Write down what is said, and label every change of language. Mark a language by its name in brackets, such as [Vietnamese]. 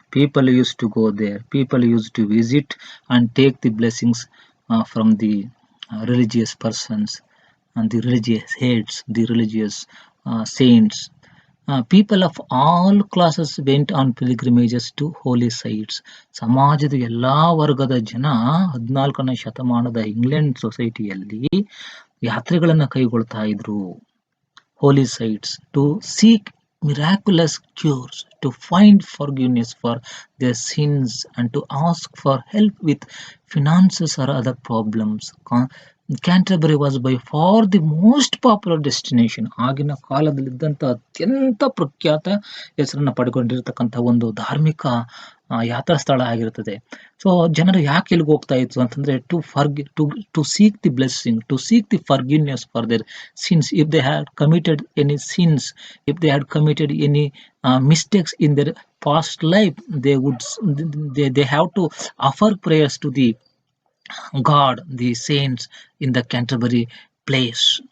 [English] People used to go there. People used to visit and take the blessings from the religious persons and the religious heads, the religious saints. People of all classes went on pilgrimages to holy sites. [Kannada] ಸಮಾಜದ ಎಲ್ಲಾ ವರ್ಗದ ಜನ 14ನೇ ಶತಮಾನದ England ಸೊಸೈಟಿಯಲ್ಲಿ ಯಾತ್ರೆಗಳನ್ನ ಕೈಗೊಳ್ತಾ ಇದ್ರು. [English] Holy sites to seek miraculous cures, to find forgiveness for their sins, and to ask for help with finances or other problems. Canterbury was by far the most popular destination. [Kannada] ಆಗಿನ ಕಾಲದಲ್ಲಿದ್ದಂಥ ಅತ್ಯಂತ ಪ್ರಖ್ಯಾತ ಹೆಸರನ್ನ ಪಡ್ಕೊಂಡಿರ್ತಕ್ಕಂಥ ಒಂದು ಧಾರ್ಮಿಕ ಯಾತ್ರಾ ಸ್ಥಳ ಆಗಿರ್ತದೆ. [English] so [Kannada] ಜನರು ಯಾಕೆ ಇಲ್ಲಿಗೆ ಹೋಗ್ತಾ ಇತ್ತು ಅಂತಂದ್ರೆ, [English] To seek the blessing, to seek the forgiveness for their sins. If they had committed any sins, if they had committed any mistakes in their past life, they have to offer prayers to the God, the saints in the Canterbury place.